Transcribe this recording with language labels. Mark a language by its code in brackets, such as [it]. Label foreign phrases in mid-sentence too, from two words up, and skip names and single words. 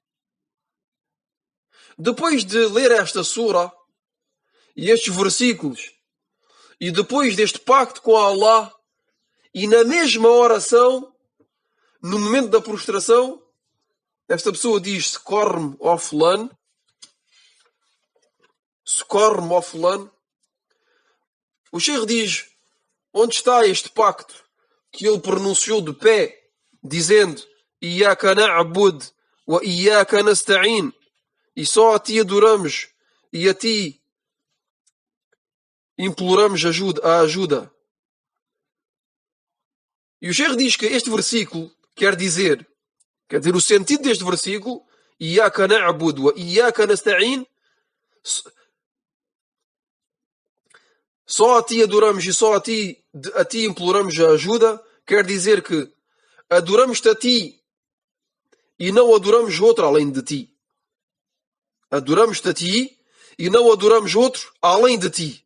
[pt] Depois de ler esta sura e estes versículos, e depois deste pacto com Allah, e na mesma oração, no momento da prostração, esta pessoa diz socorre-me ao fulano, socorre-me ao fulano. O Sheikh diz: onde está este pacto que ele pronunciou de pé, dizendo [ar] إياك نعبد وإياك نستعين, [pt] e só a ti adoramos e a ti imploramos a ajuda. E o Sheikh diz que este versículo quer dizer o sentido deste versículo, [ar] إياك نعبد وإياك نستعين, [pt] só a ti adoramos e só a ti imploramos a ajuda, quer dizer que adoramos-te a ti e não adoramos outro além de ti. Adoramos-te a ti e não adoramos outro além de ti.